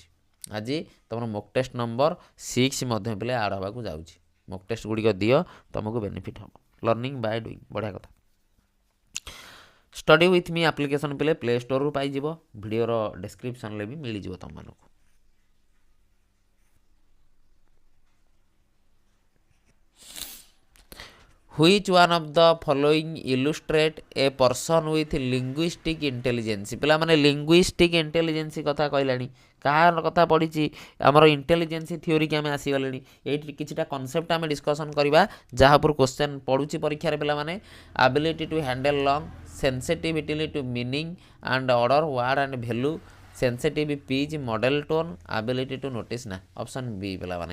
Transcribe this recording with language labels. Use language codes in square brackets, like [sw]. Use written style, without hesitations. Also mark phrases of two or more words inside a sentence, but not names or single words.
[or] ଆଜି ତୁମର [en] mock test [or] ନମ୍ବର 6 ମଧ୍ୟ ପିଲେ ଆଡ଼୍ ହେବାକୁ ଯାଉଛି। [en] mock test [or] ଗୁଡ଼ିକ ଦିଅ, ତୁମକୁ ବେନିଫିଟ୍ ହେବ। [en] learning by doing [or] ବଢ଼ିଆ କଥା। ଷ୍ଟଡି ୱିଥ୍ ମି ଆପ୍ଲିକେସନ୍ ପିଲେ ପ୍ଲେ ଷ୍ଟୋରରୁ ପାଇଯିବ, ଭିଡ଼ିଓର ଡେସ୍କ୍ରିପ୍ସନ୍ରେ ବି ମିଳିଯିବ ତୁମମାନଙ୍କୁ। [en] Which one of the following illustrate a person with linguistic intelligence? [or] ପିଲାମାନେ [en] linguistic intelligence [or] କଥା କହିଲାଣି। କାହାର କଥା ପଡ଼ିଛି ଆମର [en] intelligence theory [or] ଆମେ ଆସିଗଲେଣି। ଏଇଠି କିଛିଟା କନସେପ୍ଟ ଆମେ ଡିସ୍କସନ୍ କରିବା ଯାହା ଉପରୁ କ୍ୱେଶ୍ଚନ୍ ପଡ଼ୁଛି ପରୀକ୍ଷାରେ ପିଲାମାନେ। [en] ability to handle long, sensitivity to meaning and order word and value, sensitive pitch, model tone, ability to notice ନା option B ପିଲାମାନେ।